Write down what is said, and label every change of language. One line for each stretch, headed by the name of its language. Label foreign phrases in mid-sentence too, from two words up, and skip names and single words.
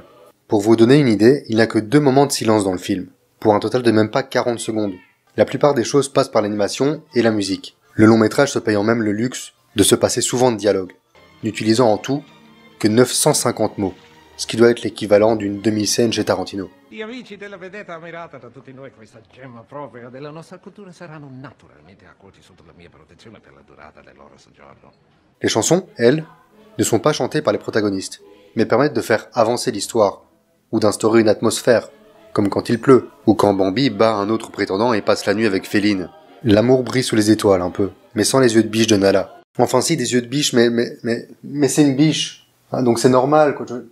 French: Pour vous donner une idée, il n'y a que 2 moments de silence dans le film, pour un total de même pas 40 secondes. La plupart des choses passent par l'animation et la musique, le long métrage se payant même le luxe de se passer souvent de dialogue, n'utilisant en tout que 950 mots, ce qui doit être l'équivalent d'une demi-scène chez Tarantino.
Italian: Gli amici della vedetta ammirata da tutti noi, questa gemma propria della nostra cultura, saranno naturalmente accolti sotto la mia protezione per la durata del loro soggiorno.
French: Les chansons, elles, ne sont pas chantées par les protagonistes, mais permettent de faire avancer l'histoire, ou d'instaurer une atmosphère, comme quand il pleut, ou quand Bambi bat un autre prétendant et passe la nuit avec Féline. L'amour brille sous les étoiles un peu, mais sans les yeux de biche de Nala. Enfin si, des yeux de biche, mais c'est une biche, hein, donc c'est normal, quoi.